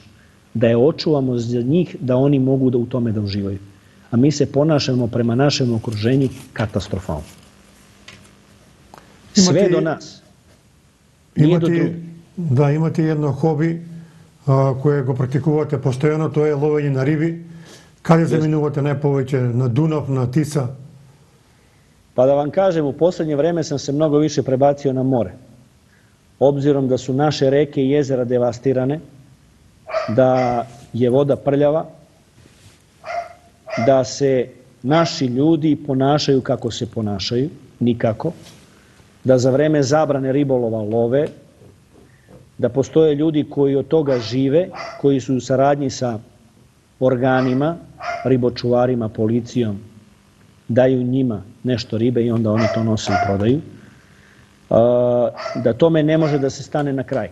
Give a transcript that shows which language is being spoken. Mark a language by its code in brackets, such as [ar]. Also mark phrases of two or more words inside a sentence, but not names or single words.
[sr] Da je očuvamo za njih, da oni mogu da u tome da uživaju. A mi se ponašamo prema našem okruženju katastrofalno. Sve do nas. Nije do drugih. [mk] Да, имате едно хоби кое го практикувате постојано, тоа е ловење на риби. Каде заминувате најповеќе? На Дунав, на Тиса? [sr] Pa da vam kažem, u poslednje vreme sam se mnogo više prebacio na more. Obzirom da su naše reke i jezera devastirane, da je voda prljava, da se naši ljudi ponašaju kako se ponašaju, nikako, da za vreme zabrane ribolova love, da postoje ljudi koji od toga žive, koji su u saradnji sa organima, ribočuvarima, policijom, daju njima nešto ribe i onda oni to nose i prodaju, da tome ne može da se stane na kraj.